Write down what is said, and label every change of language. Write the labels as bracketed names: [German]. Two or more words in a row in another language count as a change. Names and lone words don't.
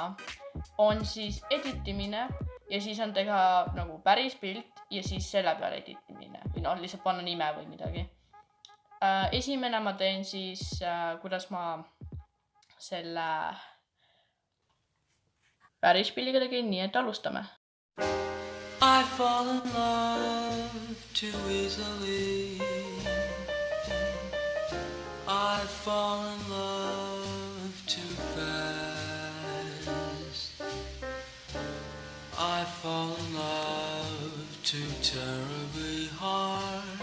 [Estonian] On siis editimine ja siis on teha nagu päris pilt ja siis selle peale editimine või lihtsalt panna nime või midagi. Esimene ma teen siis, kuidas ma selle päris pilliga tegin, nii et alustame. [English] I fall in love too easily. I fall in love too fast. I fall in love too terribly hard.